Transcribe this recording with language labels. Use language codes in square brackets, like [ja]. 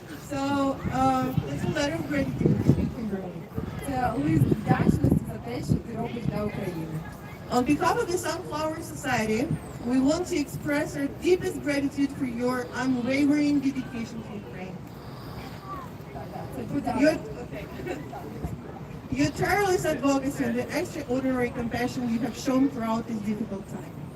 [en] So, it's a letter of gratitude to Kimberly. [uk] Це лист вдячності за те, що ти робиш для України. [en] On behalf of the Sunflower Society, we want to express our deepest gratitude for your unwavering dedication to Ukraine. [uk] Це подяка. [en] Your tireless advocacy and the extraordinary compassion you have shown throughout this difficult time.